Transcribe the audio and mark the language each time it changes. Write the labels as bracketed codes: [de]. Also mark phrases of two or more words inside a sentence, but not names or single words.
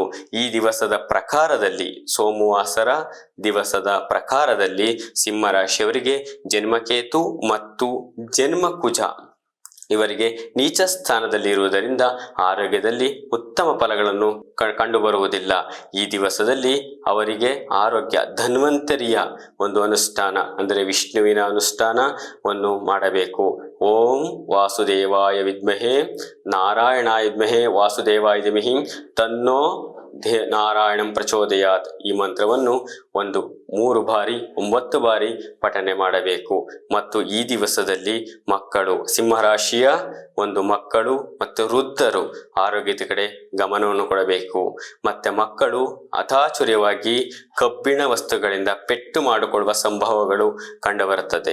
[kn] ಈ ದಿವಸದ ಪ್ರಕಾರದಲ್ಲಿ ಸೋಮವಾಸರ ದಿವಸದ ಪ್ರಕಾರದಲ್ಲಿ ಸಿಂಹರಾಶಿಯವರಿಗೆ ಜನ್ಮಕೇತು ಮತ್ತು ಜನ್ಮಕುಜ ಇವರಿಗೆ ನೀಚ ಸ್ಥಾನದಲ್ಲಿ ಇರುವುದರಿಂದ ಆರೋಗ್ಯದಲ್ಲಿ ಉತ್ತಮ ಫಲಗಳನ್ನು ಕಂಡುಬರುವುದಿಲ್ಲ. ಈ ದಿವಸದಲ್ಲಿ ಅವರಿಗೆ ಆರೋಗ್ಯ ಧನ್ವಂತರಿಯ ಒಂದು ಅನುಷ್ಠಾನ ಅಂದರೆ ವಿಷ್ಣುವಿನ ಅನುಷ್ಠಾನವನ್ನು ಮಾಡಬೇಕು. [sa] ಓಂ ವಾಸುದೇವಾಯ ವಿದ್ಮಹೇ ನಾರಾಯಣಾಯ ವಿದ್ಮಹೇ ವಾಸುದೇವಾಯ ಧೀಮಹಿ ತನ್ನೋ ನಾರಾಯಣಂ ಪ್ರಚೋದಯಾತ್ [kn] ಈ ಮಂತ್ರವನ್ನು 3 ಬಾರಿ 9 ಬಾರಿ ಪಠನೆ ಮಾಡಬೇಕು. ಮತ್ತು ಈ ದಿವಸದಲ್ಲಿ ಸಿಂಹರಾಶಿಯ ಮಕ್ಕಳು ಮತ್ತು ವೃದ್ಧರು ಆರೋಗ್ಯದ ಕಡೆ ಗಮನವನ್ನು ಕೊಡಬೇಕು. ಮತ್ತೆ ಮಕ್ಕಳು ಅತಾಚುರ್ಯವಾಗಿ ಕಬ್ಬಿಣ ವಸ್ತುಗಳಿಂದ ಪೆಟ್ಟು ಮಾಡಿಕೊಳ್ಳುವ ಸಂಭವಗಳು ಕಂಡುಬರುತ್ತದೆ.